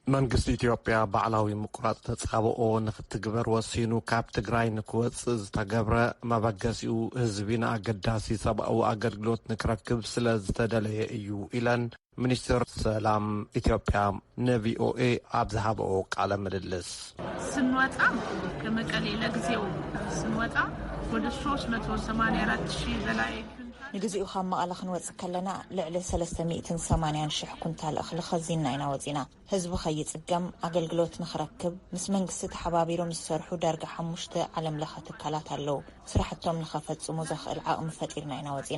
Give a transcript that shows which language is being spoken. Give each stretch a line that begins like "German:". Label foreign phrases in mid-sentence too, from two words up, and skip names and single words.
Tigrinya: መንግስቲ ኢትዮጵያ ባዕላዊ ምቁራጽ ተጻብኦ ንኽትግበር ወሲኑ ካብ ትግራይ ንክወጽእ ዝተገብረ መበገሲኡ ህዝቢን ኣገዳሲ ሰብኣዊ ኣገልግሎት ንክረክብ ስለ ዝተደለየ እዩ ኢለን ሚኒስትር ሰላም ኢትዮጵያ ንቪኦኤ ኣብ ዝሃበኦ ቃለ ምልልስ
Amharic: ስንወጣ ከመቀሌ ለጊዜው ስንወጣ ወደ 384,000 በላይ
Tigrinya: ንግዚኡ ካብ መቐለ ክንወጽእ ከለና ልዕሊ 380,000 ኩንታል እኽሊ ኸዚና ኢና ወጺና ህዝቢ ኸይጽገም ኣገልግሎት ንኽረክብ ምስ መንግስቲ ተሓባቢሮም ዝሰርሑ ዳርጋ 5 ዓለም ለኸ ትካላት ኣለዉ ስራሕቶም ንኸፈጽሙ ዘኽእል ዓቕሚ ፈጢርና ኢና ወጺና